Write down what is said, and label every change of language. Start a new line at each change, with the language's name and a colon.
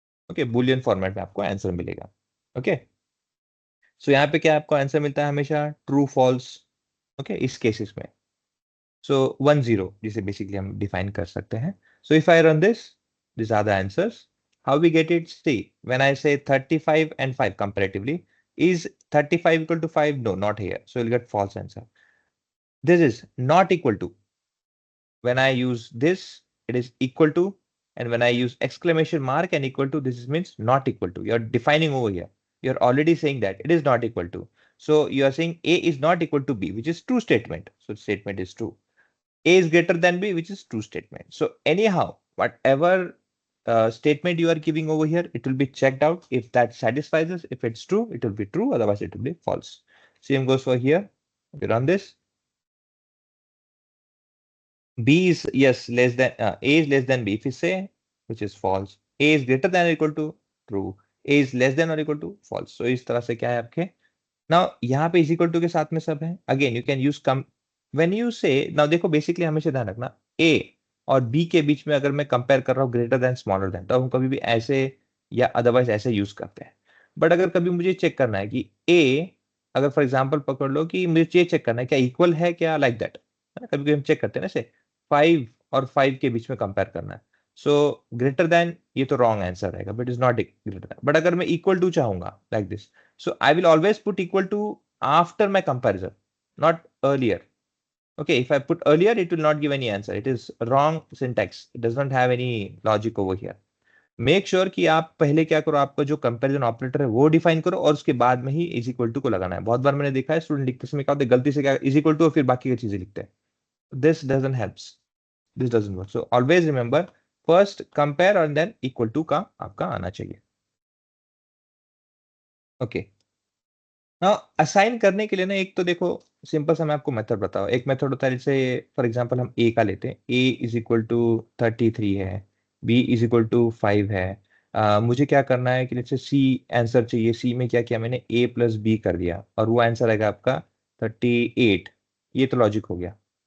Hindi: Okay, Boolean format में आपको answer मिलेगा. ओके, सो यहाँ पे क्या आपको आंसर मिलता है हमेशा ट्रू फॉल्स. ओके, इस केसेस में सो 1 0 जिसे बेसिकली हम डिफाइन कर सकते हैं.
English: So if I run this are the answers. How we get it? See, when I say 35 and 5 comparatively, is 35 equal to 5? No, not here, so you'll get false answer. This is not equal to. When I use this, it is equal to, and when I use exclamation mark and equal to, this means not equal to. You're defining over here. You're already saying that it is not equal to. So you are saying A is not equal to B, which is true statement. So statement is true. A is greater than B, which is true statement. So anyhow, whatever statement you are giving over here, it will be checked out. If that satisfies us, if it's true, it will be true. Otherwise, it will be false. Same goes for here. We run this. B is, yes, less than, A is less than B. If we say, which is false. A is greater than or equal to true. A is less than or equal to false.
Hindi: So इस तरह से क्या है आपके. Now यहाँ पे is equal to के साथ में सब है.
English: Again you can use come when you say, now
Hindi: देखो बेसिकली हमेशा ध्यान रखना, A और B के बीच में अगर मैं कंपेयर कर रहा हूँ ग्रेटर देन स्मॉलर देन, तो हम कभी भी ऐसे या अदरवाइज ऐसे यूज करते हैं. बट अगर कभी मुझे चेक करना है कि A, अगर फॉर एग्जाम्पल पकड़ लो कि मुझे ये चेक करना है क्या इक्वल है क्या, लाइक दैट, कभी कभी हम चेक करते हैं ना, से 5 और 5 के बीच में कंपेयर करना है. सो ग्रेटर देन, ये तो रॉन्ग आंसर रहेगा, but is not greater than. But अगर मैं इक्वल टू चाहूंगा like this,
English: so I will always put equal to after my comparison, not earlier. Okay, if I put earlier, it will not give any answer. It is wrong syntax. It does not have any logic over here. Make sure
Hindi: कि आप पहले क्या करो, आपका जो comparison operator है वो define करो और उसके बाद में ही इज इक्वल टू को लगाना है. बहुत बार मैंने देखा है स्टूडेंट लिखते समय क्या होता है, गलती से क्या इज इक्वल टू और फिर बाकी की चीजें लिखते हैं.
English: This doesn't helps. This doesn't work. So always remember, first compare and then equal to
Hindi: का आपका आना चाहिए. ओके, नाउ असाइन करने के लिए ना, एक तो देखो सिंपल सा मैं आपको मेथड बताओ. एक मेथड होता है, जैसे फॉर एग्जांपल हम ए का लेते हैं. ए इज इक्वल टू 33 है, बी इज इक्वल टू 5 है. मुझे क्या करना है कि जैसे सी आंसर चाहिए. सी में क्या किया मैंने, ए प्लस बी कर दिया और वो आंसर आएगा आपका 38. ये तो लॉजिक हो गया.